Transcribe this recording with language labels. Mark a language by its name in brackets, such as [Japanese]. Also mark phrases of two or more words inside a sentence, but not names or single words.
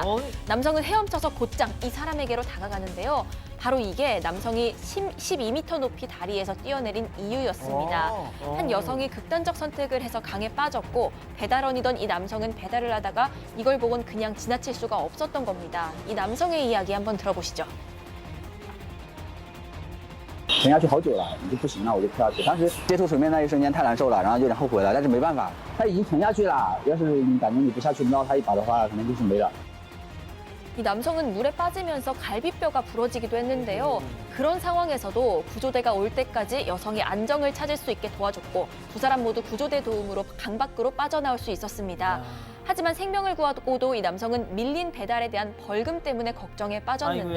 [Korean] 남성은 헤엄쳐서 곧장 이 사람에게로 다가가는데요. 바로 이게 남성이 12m 높이 다리에서 뛰어내린 이유였습니다. 한 여성이 극단적 선택을 해서 강에 빠졌고 배달원이던 이 남성은 배달을 하다가 이걸 보곤 그냥 지나칠 수가 없었던 겁니다. 이 남성의 이야기 한번 들어보시죠. [Chinese] 沉下去好久了，你就不行了，我就跳下去。当时接触水面那一瞬间太难受了，然后有点后悔了，但是没办法，他已经沉下去了。要是你感觉你不下去瞄他一把的话，可能就是没了。 [Korean] 이 남성은 물에 빠지면서 갈비뼈가 부러지기도 했는데요. 그런 상황에서도 구조대가 올 때까지 여성이 안정을 찾을 수 있게 도와줬고 두 사람 모두 구조대 도움으로 강 밖으로 빠져나올 수 있었습니다. 하지만 생명을 구하고도 이 남성은 밀린 배달에 대한 벌금 때문에 걱정에 빠졌는데